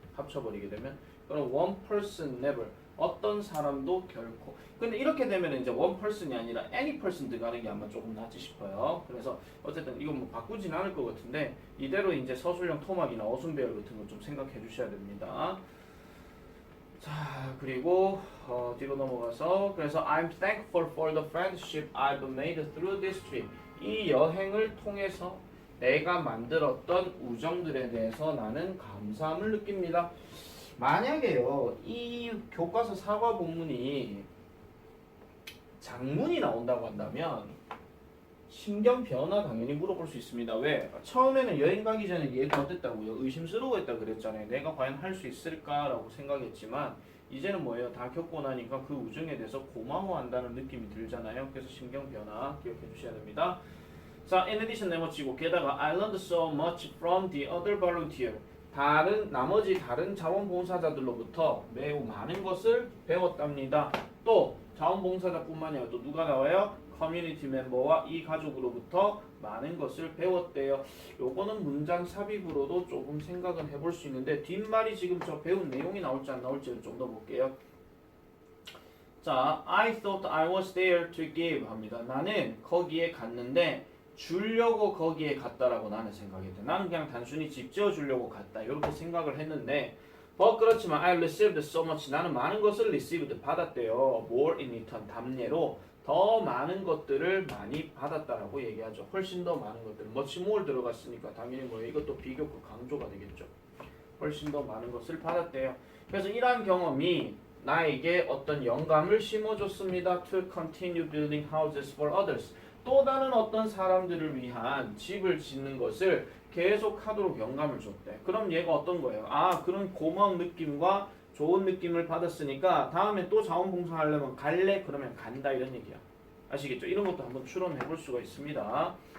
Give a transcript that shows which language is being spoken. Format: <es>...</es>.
<ko>합쳐버리게 되면 그럼</ko> <en>one person never</en> <ko>어떤 사람도 결코. 근데 이렇게 되면 이제 one person이 아니라 any person 들어가는 게 아마 조금 낫지 싶어요. 그래서 어쨌든 이건 뭐 바꾸진 않을 것 같은데 이대로 이제 서술형 토막이나 어순배열 같은 거 좀 생각해 주셔야 됩니다. 자, 그리고 뒤로 넘어가서 그래서</ko> <en>I'm thankful for the friendship I've made through this trip.</en> <ko>이 여행을 통해서 내가 만들었던 우정들에 대해서 나는 감사함을 느낍니다. 만약에요, 이 교과서 사과 본문이 장문이 나온다고 한다면 심경 변화 당연히 물어볼 수 있습니다. 왜? 처음에는 여행 가기 전에 얘가 어땠다고요? 의심스러워했다 그랬잖아요. 내가 과연 할 수 있을까라고 생각했지만 이제는 뭐예요? 다 겪고 나니까 그 우정에 대해서 고마워한다는 느낌이 들잖아요. 그래서 심경 변화 기억해 주셔야 됩니다.</ko> <en>자, in addition</en> <ko>네모치고 게다가</ko> <en>I learned so much from the other volunteer.</en> <ko>나머지 다른 자원봉사자들로부터 매우 많은 것을 배웠답니다. 또 자원봉사자뿐만이 아니라 또 누가 나와요? 커뮤니티 멤버와 이 가족으로부터 많은 것을 배웠대요. 요거는 문장 삽입으로도 조금 생각은 해볼 수 있는데 뒷말이 지금 저 배운 내용이 나올지 안 나올지를 좀 더 볼게요.</ko> <en>자, I thought I was there to give</en> <ko>합니다. 나는 거기에 갔는데 주려고 거기에 갔다라고 나는 생각했대. 나는 그냥 단순히 집 지어주려고 갔다 이렇게 생각을 했는데 그렇지만</ko> <en>I received so much.</en> <ko>나는 많은 것을 received 받았대요.</ko> <en>more in return</en> <ko>답례로 더 많은 것들을 많이 받았다라고 얘기하죠. 훨씬 더 많은 것들. much more 들어갔으니까 당연히 뭐 이것도 비교급 강조가 되겠죠. 훨씬 더 많은 것을 받았대요. 그래서 이러한 경험이 나에게 어떤 영감을 심어줬습니다.</ko> <en>To continue building houses for others.</en> <ko>또 다른 어떤 사람들을 위한 집을 짓는 것을 계속하도록 영감을 줬대. 그럼 얘가 어떤 거예요? 그런 고마운 느낌과 좋은 느낌을 받았으니까 다음에 또 자원봉사하려면 갈래? 그러면 간다 이런 얘기야. 아시겠죠? 이런 것도 한번 추론해 볼 수가 있습니다.</ko>